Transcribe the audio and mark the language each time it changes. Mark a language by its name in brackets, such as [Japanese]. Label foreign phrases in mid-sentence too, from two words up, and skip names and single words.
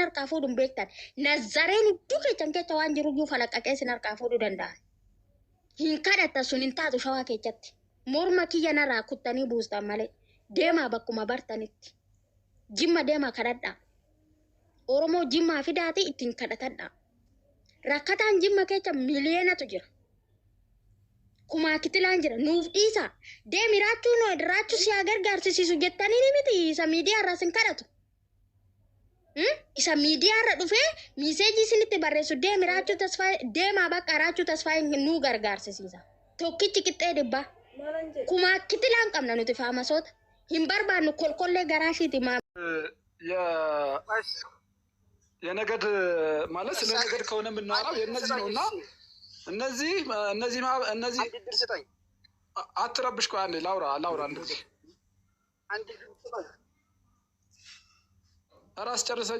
[Oromo] harkaa fuudhuun beektan nazareen hudduu keechan keessa waan jiruyyuu falaqqaqee sin harkaa fuudhuu danda'an hin kadhatta sun hin taatu shawaa keessatti morma kiyya narraa kuttanii buustan malee deemaa bakkuma bartanitti jimma deemaa kadhadhaa oromoo jimmaa fidaati ittiin kadhatadhaa rakkataan jimma keessa miliyoonatu jira kumaa kitilaan jira nuuf dhiisa deemi raachuu si gargaarsisiisu jettanii ni miti isa miidiyaa irraa sin kadhatu isa miidiyaa irra dhufee miiseejii isinitti barreessu deemi raachuu tasfaa deemaa bakka raachuu tasfaa nuu gargaarsisiisa tokkichi qixxee dhibbaa kumaa kitilaan qabna nuti faamasoota hin barbaannu kolkollee garaashiiti [Amharic] የነገድ ማለት ስለ ነገድ ከሆነ የምናወራው የነዚህ ነውና እነዚህ አትረብሽ ቆይ አንዴ ላውራ ራስ ጨርሰኝ